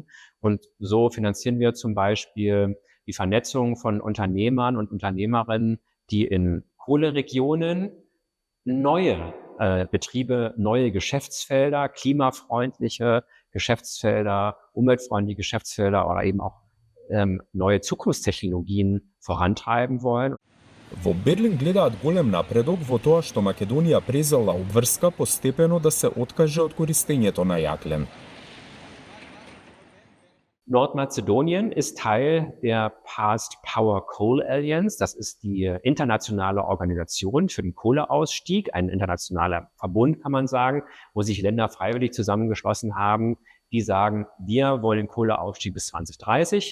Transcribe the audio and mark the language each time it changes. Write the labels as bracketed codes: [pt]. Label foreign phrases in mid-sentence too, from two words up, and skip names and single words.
[de] Und so finanzieren wir zum Beispiel die Vernetzung von Unternehmern und Unternehmerinnen, die in Kohleregionen neue Betriebe, neue Geschäftsfelder, klimafreundliche Geschäftsfelder, umweltfreundliche Geschäftsfelder oder eben auch neue Zukunftstechnologien vorantreiben wollen. [mk] Во Берлин гледаат голем напредок во тоа што Македонија презела обврска постепено да се откаже од користењето на јаглен. [de] Nordmazedonien ist Teil der Past Power Coal Alliance. Das ist die internationale Organisation für den Kohleausstieg, ein internationaler Verbund, kann man sagen, wo sich Länder freiwillig zusammengeschlossen haben, die sagen, wir wollen Kohleausstieg bis 2030.